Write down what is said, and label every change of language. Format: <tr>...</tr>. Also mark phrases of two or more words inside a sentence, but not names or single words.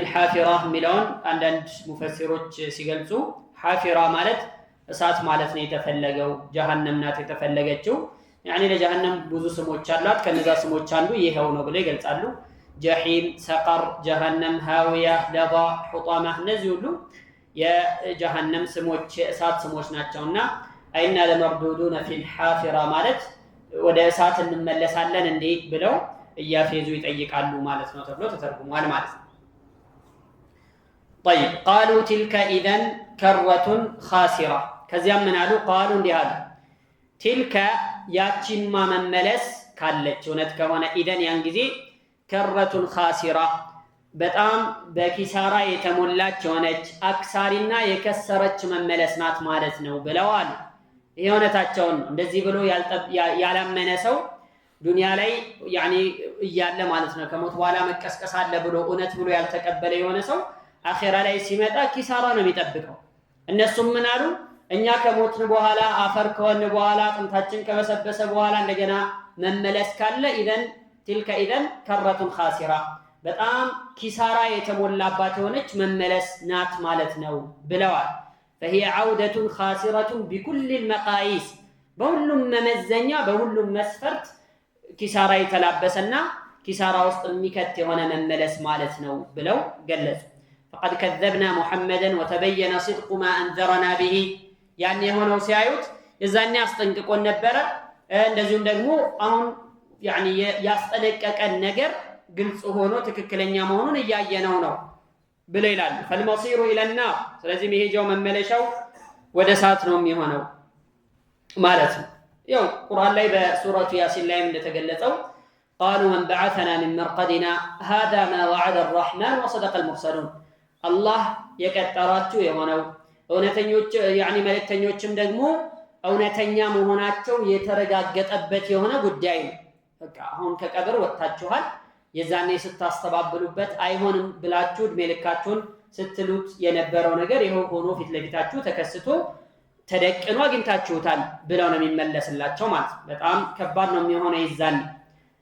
<am>ሐፊራ ሚላውን አንዳንድ ሙፈሲሮች ሲገልጹ ሐፊራ ማለት እሳት ማለት ነው የተፈለገው ጀሃነም ናት የተፈለገችው። ያኒ ለጀሃነም ብዙ ስሞች አሏት ከነዛ ስሞች አንዱ ይሄው ነው ብለው ይገልጻሉ። ጀሂም፣ ሰቀር፣ ጀሃነም፣ ሃዊያ፣ ለዛ፣ ሑጣማ እነዚህ ሁሉ የጀሃነም ስሞች የእሳት ስሞች ናቸውና</am> <ar>أإنا لمردودون في الحافرة</ar> <am>ማለት ወደ እሳት እንመለሳለን እንዴ ብለው እያፌዙ ይጠይቃሉ ማለት ነው ተብሎ ተተርጉሟል ማለት ነው።</am> <ar>طيب قالوا تلك اذا كرة خاسرة</ar> <am>ከዚያም ምን አሉ قالوا እንዲህ አሉ تلك ያቺማ መመለስ ካለች እውነት ከሆነ ኢደን ያን ጊዜ</am> <ar>كرة خاسرة</ar> <am>በጣም በኪሳራ የተሞላች ሆነች አክሳሪና የከሰረች መመለስ ናት ማለት ነው ብለዋል። ይሄ እውነታቸውን እንደዚህ ብሎ ያላመነ ሰው ዱንያ ላይ ያኒ እያለ ማለት ነው ከሞት በኋላ መቀስቀስ አለ ብሎ እውነት ብሎ ያልተቀበለ የሆነ ሰው አኺራ ላይ ሲመጣ ኪሳራ ነው የሚጠብቀው። እነሱም ምን አሉ? እኛ ከሞትን በኋላ አፈር ከሆነ በኋላ አጥንታችን ከበሰበሰ በኋላ እንደገና መመለስ ካለ ኢዘን</am> <ar>تلك اذا كرة خاسرة</ar> <am>በጣም ኪሳራ የተሞላባት የሆነች መመለስ ናት ማለት ነው ብለዋል።</am> <ar>فهي عودة خاسرة بكل المقاييس</ar> <am>በሁሉም መመዘኛ በሁሉም መስፈርት ኪሳራ የተላበሰና ኪሳራ ውስጥ የሚከት የሆነ መመለስ ማለት ነው ብለው ገለጹ።</am> <ar>فقد كذبنا محمدا وتبين صدق ما انذرنا به</ar> <am>ያን የሆነው ሲያዩት የዛኔ አስጠንቅቆን ነበረ እንደዚሁም ደግሞ አሁን ያኒ ያስጠነቀቀን ነገር ግልጽ ሆኖ ትክክለኛ መሆኑን እያየነው ነው ብለው ይላሉ።</am> <ar>فالمصير الى النار</ar> <am>ስለዚህ መሄጃው መመለሻው ወደ እሳት ነው የሚሆነው ማለት ነው። ያው ቁርአን ላይ በሱረቱ ያሲን ላይ እንደተገለጸው</am> <ar>قالوا من بعثنا من مرقدنا هذا ما وعد الرحمن وصدق المرسلون</ar> <am>الله የቀጠራችሁ የሆነው እውነተኞች ያኒ መልእክተኞችም ደግሞ እውነተኛ መሆናቸው የተረጋገጠበት የሆነ ጉዳይ ነው። በቃ አሁን ከቀብር ወጣችኋል የዛኔ ስታስተባብሉበት አይሆንም ብላችሁ እድሜ ልካችሁን ስትሉት የነበረው ነገር ይሄው ሆኖ ፊት ለፊታችሁ ተከስቶ ተደቅኖ አግኝታችሁታል ብለው ነው የሚመለስላቸው ማለት ነው። በጣም ከባድ ነው የሚሆነው ይዛን</am>